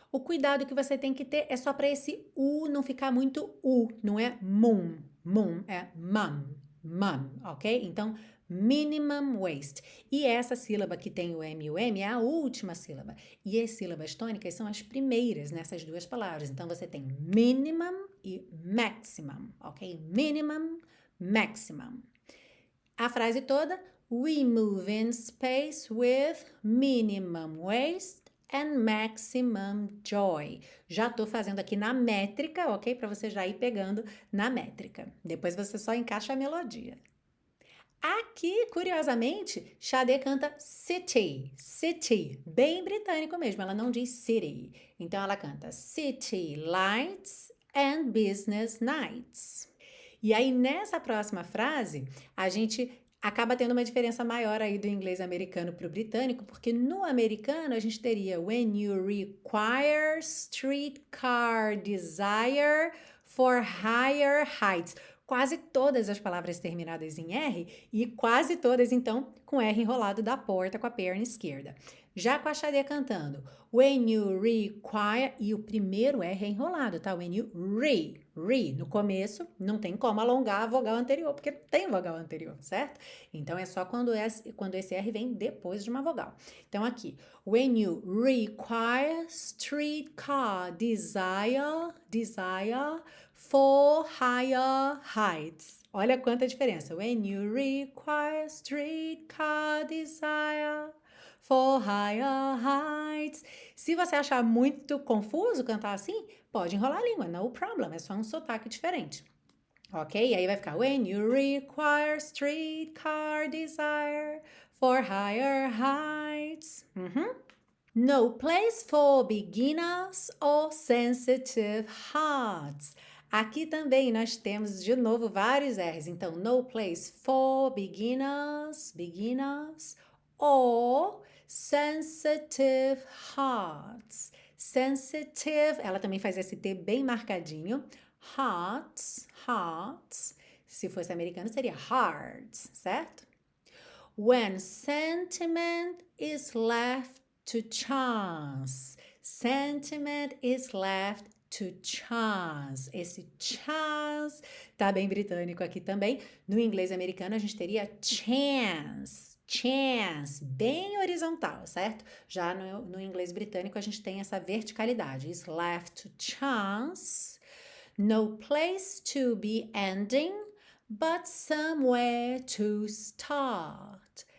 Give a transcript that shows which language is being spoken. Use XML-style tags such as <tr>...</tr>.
<pt>O cuidado que você tem que ter é só para esse U não ficar muito U, não é mum, é mum, ok? Então,</pt> <en>minimum waste.</en> <pt>E essa sílaba que tem o M e o M é a última sílaba. E as sílabas tônicas são as primeiras nessas duas palavras. Então, você tem minimum e maximum, ok?</pt> <en>Minimum, maximum.</en> <pt>A frase toda,</pt> <en>we move in space with minimum waste and maximum joy.</en> <pt>Já estou fazendo aqui na métrica, ok? Para você já ir pegando na métrica. Depois você só encaixa a melodia. Aqui, curiosamente, Sade canta city, bem britânico mesmo, ela não diz city. Então ela canta</pt> <en>city lights and business nights.</en> <pt>E aí, nessa próxima frase, a gente acaba tendo uma diferença maior aí do inglês americano para o britânico, porque no americano a gente teria</pt> <en>when you require streetcar desire for higher heights.</en> <pt>Quase todas as palavras terminadas em R e quase todas, então, com R enrolado da porta com a perna esquerda. Já com a Xadê cantando</pt> <en>when you require,</en> <pt>e o primeiro R é enrolado, tá?</pt> <en>When you re.</en> <pt>No começo, não tem como alongar a vogal anterior, porque não tem vogal anterior, certo? Então, é só quando esse R vem depois de uma vogal. Então, aqui,</pt> <en>when you require streetcar desire for higher heights.</en> <pt>Olha quanta diferença.</pt> <en>When you require streetcar desire for higher heights.</en> <pt>Se você achar muito confuso cantar assim, pode enrolar a língua,</pt> <en>no problem,</en> <pt>é só um sotaque diferente. Ok? Aí vai ficar</pt> <en>when you require streetcar desire for higher heights. No place for beginners or sensitive hearts.</en> <pt>Aqui também nós temos de novo vários R's. Então,</pt> <en>no place for beginners or sensitive hearts.</en> <pt>Sensitive, ela também faz esse T bem marcadinho. Hearts. Se fosse americano seria hearts, certo?</pt> <en>When sentiment is left to chance. Sentiment is left to chance.</en> <pt>Esse chance tá bem britânico aqui também. No inglês americano a gente teria chance, bem horizontal, certo? Já no inglês britânico a gente tem essa verticalidade.</pt> <en>Is left to chance. No place to be ending, but somewhere to start.</en>